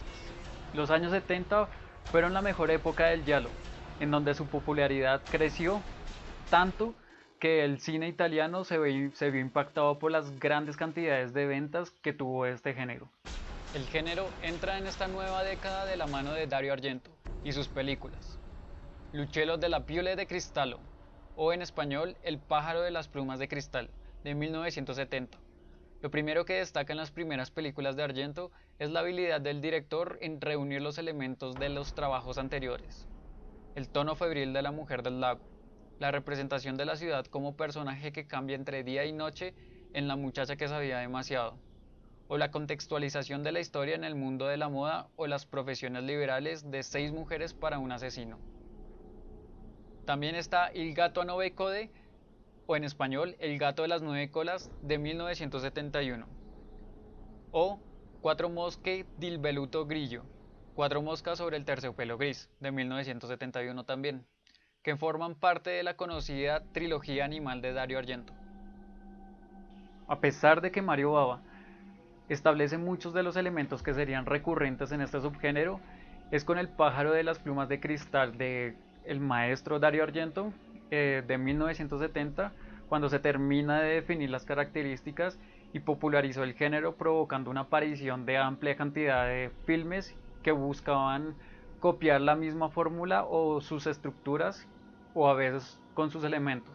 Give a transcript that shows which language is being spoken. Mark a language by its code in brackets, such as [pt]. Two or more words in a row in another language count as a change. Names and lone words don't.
[es] Los años 70 fueron la mejor época del giallo, en donde su popularidad creció tanto que el cine italiano se vio impactado por las grandes cantidades de ventas que tuvo este género. El género entra en esta nueva década de la mano de Dario Argento y sus películas. L'uccello della piule di cristallo, o en español El pájaro de las plumas de cristal, de 1970. Lo primero que destaca en las primeras películas de Argento es la habilidad del director en reunir los elementos de los trabajos anteriores. El tono febril de la mujer del lago, la representación de la ciudad como personaje que cambia entre día y noche en La muchacha que sabía demasiado, o la contextualización de la historia en el mundo de la moda o las profesiones liberales de 6 mujeres para un asesino. También está Il gatto a 9 code, o en español El gato de las 9 colas, de 1971, o Cuatro mosche del velluto grigio, 4 moscas sobre el terciopelo gris, de 1971 también, que forman parte de la conocida trilogía animal de Dario Argento. A pesar de que Mario Bava establece muchos de los elementos que serían recurrentes en este subgénero, es con El pájaro de las plumas de cristal de el maestro Dario Argento de 1970 cuando se termina de definir las características y popularizó el género, provocando una aparición de amplia cantidad de filmes que buscaban copiar la misma fórmula o sus estructuras, o a veces con sus elementos.